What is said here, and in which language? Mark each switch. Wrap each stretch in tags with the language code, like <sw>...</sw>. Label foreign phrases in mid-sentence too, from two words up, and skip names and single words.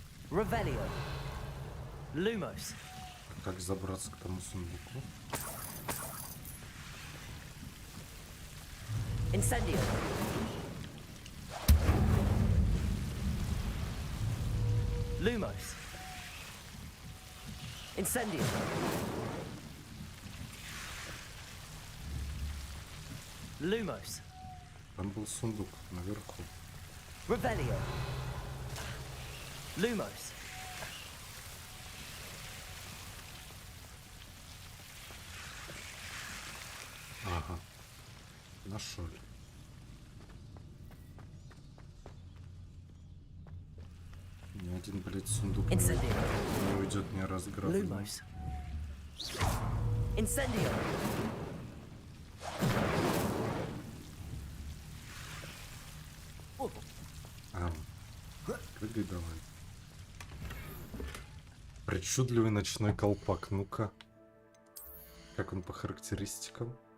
<ru>Revelio. Lumos. Как забраться к тому сундуку? Incendio. Lumos. Incendio. Lumos. Там был сундук наверху. Revelio. Lumos. Ага. Нашел. Ни один, блядь, сундук не уйдет не разграбленным. Lumos. Incendio. Прыгай давай. Причудливый ночной колпак. Ну-ка. Как он по характеристикам?</ru>